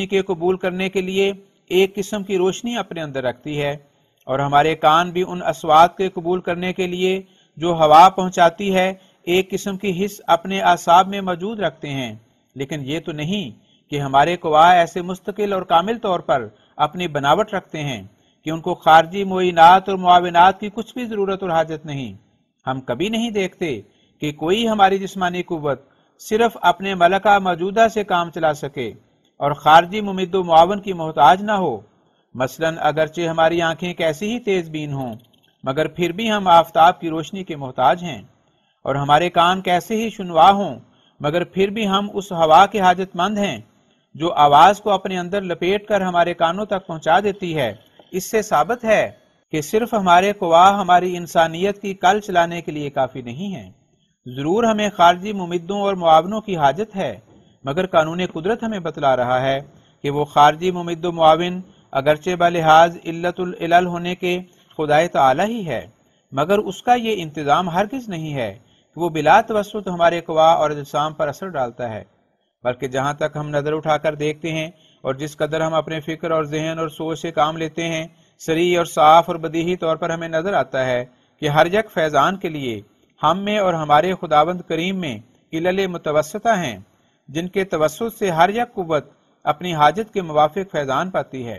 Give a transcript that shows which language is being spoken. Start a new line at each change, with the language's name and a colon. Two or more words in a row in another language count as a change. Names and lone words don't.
Urdu: کے قبول کرنے کے لیے ایک قسم کی روشنی اپنے اندر رکھتی ہے، اور ہمارے کان بھی ان اصوات کے قبول کرنے کے لیے جو ہوا پہنچاتی ہے ایک قسم کی حس اپنے اعصاب میں موجود رکھتے ہیں، لیکن یہ تو نہیں کہ ہمارے قوا ایسے مستقل اور کامل طور پر اپنی بناوٹ رکھتے ہیں کہ ان کو خارجی معینات اور معاونات کی کچھ بھی ضرورت اور حاجت نہیں۔ ہم کبھی نہیں دیکھتے کہ کوئی ہماری جسمانی قوت صرف اپنے ملکہ موجودہ سے کام چلا سکے اور خارجی ممد و معاون کی محتاج نہ ہو۔ مثلاً اگرچہ ہماری آنکھیں کیسی ہی تیز بین ہوں، مگر پھر بھی ہم آفتاب کی روشنی کے محتاج ہیں، اور ہمارے کان کیسے ہی شنوا ہوں، مگر پھر بھی ہم اس ہوا کے حاجت مند ہیں جو آواز کو اپنے اندر لپیٹ کر ہمارے کانوں تک پہنچا دیتی ہے۔ اس سے ثابت ہے کہ صرف ہمارے قوا ہماری انسانیت کی کل چلانے کے لیے کافی نہیں ہیں، ضرور ہمیں خارجی ممدوں اور معاونوں کی حاجت ہے، مگر قانون قدرت ہمیں بتلا رہا ہے کہ وہ خارجی ممد و معاون اگرچہ بلحاظ علت العلل ہونے کے خدائے تعالی ہی ہے، مگر اس کا یہ انتظام ہرگز نہیں ہے کہ وہ بلا توسط ہمارے قوا اور اجسام پر اثر ڈالتا ہے، بلکہ جہاں تک ہم نظر اٹھا کر دیکھتے ہیں اور جس قدر ہم اپنے فکر اور ذہن اور سوچ سے کام لیتے ہیں، صریح اور صاف اور بدیہی طور پر ہمیں نظر آتا ہے کہ ہر یک فیضان کے لیے ہم میں اور ہمارے خداوند کریم میں علل متوسطہ ہیں، جن کے توسط سے ہر یک قوت اپنی حاجت کے موافق فیضان پاتی ہے۔